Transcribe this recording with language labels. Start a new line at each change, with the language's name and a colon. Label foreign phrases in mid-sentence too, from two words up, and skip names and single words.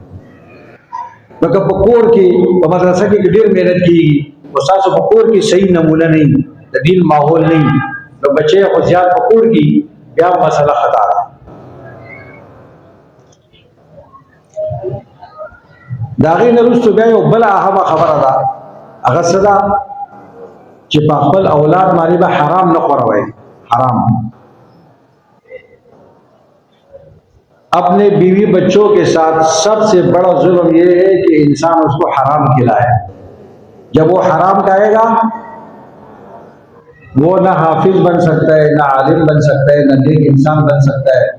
Pashto: لکه په کور کې په مدرسه کې ډېر محنت کېږي، خو ستاسو په کور کې صحیح نمونه نه وي، د دین ماحول نه وي، نو بچی خو زیات په کور کې بیا مسله خطا ده. د هغې نه وروسته بیا یو بله اهمه خبره ده، هغه څه ده چې په خپل اولاد باندې به حرام نه خوروئ.
Urdu: حرام اپنے بیوی بچوں کے ساتھ سب سے بڑا ظلم یہ ہے کہ انسان اس کو حرام کھلائے. جب وہ حرام کھائے گا وہ نہ حافظ بن سکتا ہے، نہ عالم بن سکتا ہے، نہ نیک انسان بن سکتا ہے.